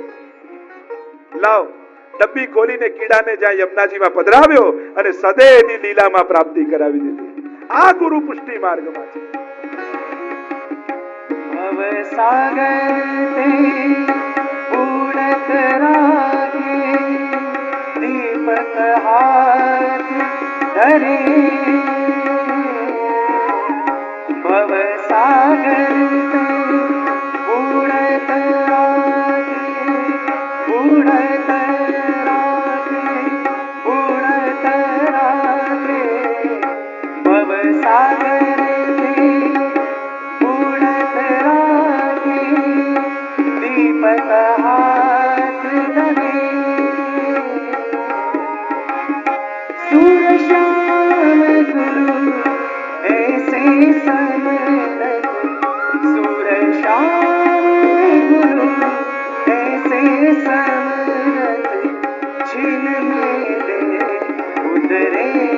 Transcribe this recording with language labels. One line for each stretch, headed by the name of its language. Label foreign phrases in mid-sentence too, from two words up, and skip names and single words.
Gujarati: લાવ, ડબ્બી ખોલીને કીડાને જ્યાં યમુનાજીમાં પધરાવ્યો અને સદેની લીલામાં પ્રાપ્તિ કરાવી દીધી. આ ગુરુ પુષ્ટિ માર્ગમાં છે.
Braj: भव सागर उड़त रागे दीपक हाथ धरे. भव सागर उड़त रागे उड़त रागे उड़त रागे. भव सागर उड़त रागे दीपक हाथ धरे. सूर श्याम गुरु ऐसे समरत, सूर श्याम गुरु ऐसे समरत, छिन मेरे उतरे.